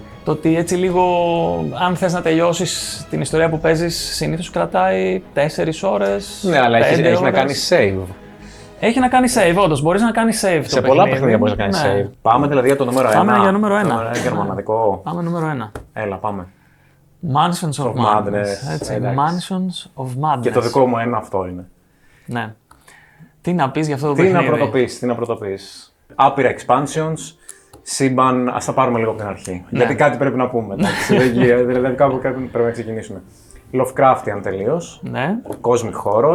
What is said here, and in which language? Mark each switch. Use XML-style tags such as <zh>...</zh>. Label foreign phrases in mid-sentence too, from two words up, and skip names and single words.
<el>Το ότι έτσι λίγο, αν θες να τελειώσεις την ιστορία που παίζεις, συνήθως κρατάει 4 ώρες. Ναι, αλλά έχει να κάνει save. Έχει να κάνει save, όντως. Μπορείς να κάνεις save. Σε πολλά παιχνίδια μπορείς να κάνεις save. Πάμε δηλαδή για το νούμερο 1. Πάμε για νούμερο 1. Είναι γερμανικό. Πάμε νούμερο 1. Έλα, πάμε. Mansions of Madness. Έτσι, Mansions of Madness. Και το δικό μου ένα αυτό είναι. Ναι. Τι να πεις για αυτό το παιχνίδι. Τι να πρωτοποιήσεις. Άπειρα expansions. Σύμπαν, ας τα πάρουμε λίγο από την αρχή. Ναι. Γιατί κάτι πρέπει να πούμε. Δηλαδή κάπου πρέπει να ξεκινήσουμε. Lovecraftian τελείως. Ναι.</el> <en>Cosmic Horror.</en>